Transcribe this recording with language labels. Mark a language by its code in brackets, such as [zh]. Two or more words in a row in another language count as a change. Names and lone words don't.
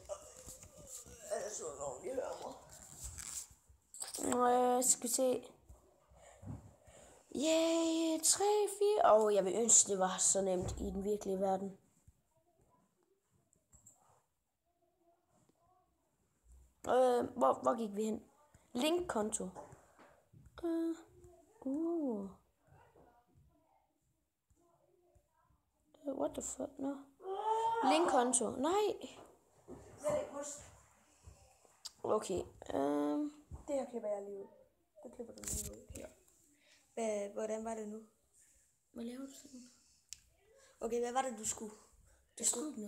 [da] Jeg så nogen, de hører mig. Skal vi se. Yay, 3, 4. Jeg vil ønske, det var så nemt i den virkelige verden. Hvor gik vi hen? Linkkonto. [en] What the fuck? No. [da] Linkkonto. Nej. Okay. Det her klipper jeg lige ud. Det klipper du lige ud. Ja. Hvordan var det nu? Hvad laver du sådan? Okay, hvad var det, du skulle? Det skulle ikke noget.